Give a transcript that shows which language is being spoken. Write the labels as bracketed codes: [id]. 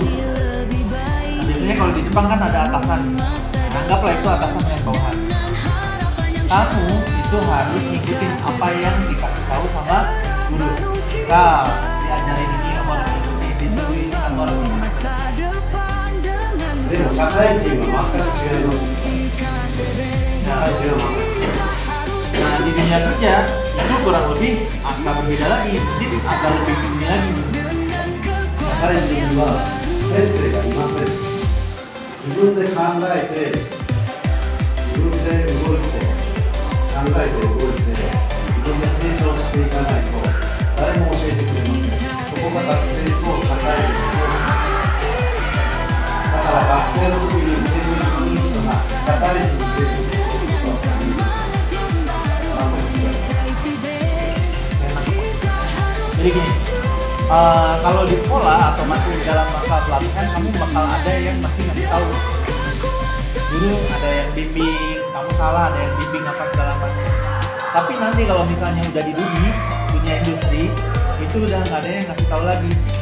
[id] Nah, biasanya kalau di Jepang kan ada atasan. Anggaplah itu atasan yang bawahan. Kamu itu harus ngikutin apa yang dikasih tahu sama guru. Nah, diajarin ini kamu harus ngikutin, ini kamu harus ngikutin. [ja] でも社会人は全く違います。社会人は全く [id] Nah, di dunia kerja itu kurang lebih angka berbeda lagi, jadi agak lebih tinggi lagi. [ja] 社会人は先生がいません。自分で考えて、自分で動いて、考えて動いて、自分で成長していかないと誰も教えてくれません。そこが学生と社会人と、だから学生の時に成績いい人が社会人に成績いい人が [id] Jadi gini, kalau di sekolah atau masih dalam masa pelatihan, kamu bakal ada yang masih ngasih tahu. Dulu ada yang bimbing, kamu salah, ada yang bimbing apa segala macam. Tapi nanti kalau misalnya udah di dunia industri, itu udah nggak ada yang ngasih tahu lagi.